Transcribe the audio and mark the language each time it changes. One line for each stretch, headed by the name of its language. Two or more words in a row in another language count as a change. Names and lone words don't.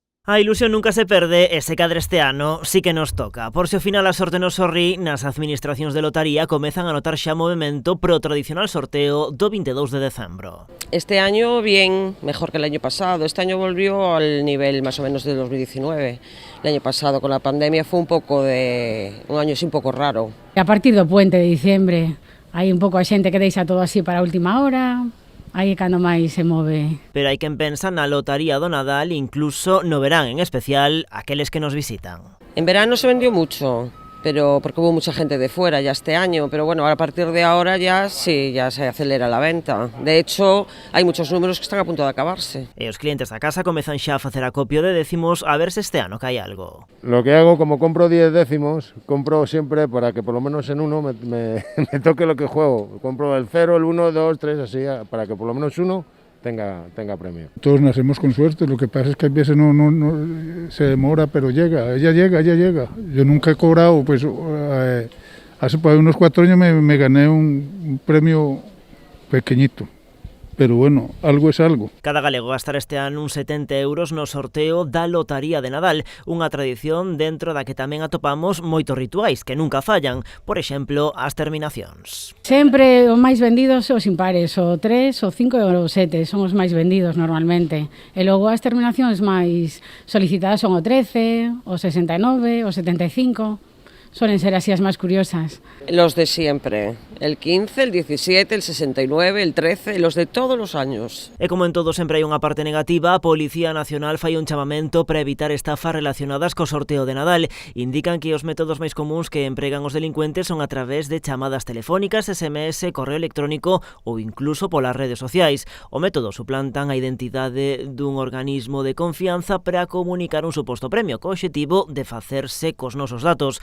Galician: A ilusión nunca se perde e se cadra este ano sí que nos toca. Por se ao final a sorte nos sorrí, nas administracións de lotaría comezan a notar xa movimento pro tradicional sorteo do 22 de decembro.
Spanish: Este año bien, mejor que el año pasado. Este año volvió al nivel más o menos de 2019. El año pasado con la pandemia fue un año así
Galician: un pouco raro. A partir do
Spanish: puente de diciembre
Galician: hai un pouco a xente que deixa todo así para a última hora. Aí cando máis se move. Pero hai quen pensa na lotaría do Nadal, incluso no verán, en especial aqueles que nos visitan.
Spanish: En verano se vendió mucho, pero porque hubo mucha gente de fuera ya este año, pero bueno, a partir de ahora ya sí, ya se acelera la venta. De hecho, hay muchos números que están a punto de acabarse.
Galician: E os clientes da casa comezan xa a facer acopio de décimos a ver se este ano cae algo.
Spanish: Lo que hago, como compro 10 décimos, compro siempre para que por lo menos en uno me toque lo que juego. Compro el 0, el 1, 2, 3, así, para que por lo menos uno tenga premio. Todos nacemos con suerte, lo que pasa es que a veces no se demora, pero llega. Yo nunca he cobrado, pues hace unos 4 años me gané un premio pequeñito. Pero bueno, algo es algo.
Galician: Cada galego gastará este ano uns 70 euros no sorteo da Lotaría de Nadal, unha tradición dentro da que tamén atopamos moitos rituais que nunca fallan, por exemplo, as terminacións. Sempre os máis vendidos os impares, o 3, o 5 e o 7, son os máis vendidos normalmente. E logo as terminacións máis solicitadas son o 13, o 69, o 75...
Spanish: Suelen ser
Galician: así as máis curiosas.
Spanish: Los de siempre, el 15, el 17, el 69, el 13, los de todos los años.
Galician: E como en todo sempre hai unha parte negativa, a Policía Nacional fai un chamamento para evitar estafas relacionadas co sorteo de Nadal. Indican que os métodos máis comuns que empregan os delincuentes son a través de chamadas telefónicas, SMS, correo electrónico ou incluso polas redes sociais. O método suplantan a identidade dun organismo de confianza para comunicar un suposto premio, co obxectivo de facerse cos nosos datos.